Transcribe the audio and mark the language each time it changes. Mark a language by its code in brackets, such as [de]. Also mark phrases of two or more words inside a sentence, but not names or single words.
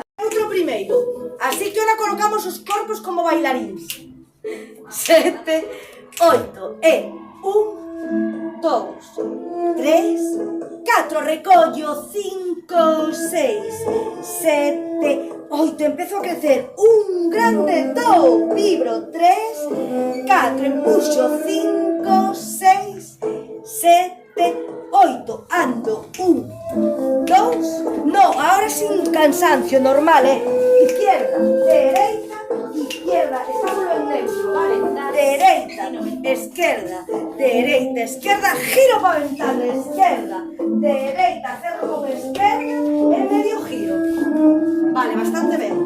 [gl] Outro primeiro, [es] así que ahora [gl] colocamos os corpos como bailaríns. 7, 8, 1, 2, 3, 4, recollo, 5, 6, 7, 8, empezo a crecer, [es] un grande, 2, vibro, 3, 4, empuxo, 5, 6, 7, 8, ando, 1, 2, no, ahora sin cansancio, normal, izquierda, dereita, izquierda, estamos en neutro, vale, dereita, izquierda, dereita, izquierda, giro para ventana, izquierda, dereita, cerro con izquierda, en medio giro, vale, bastante bien.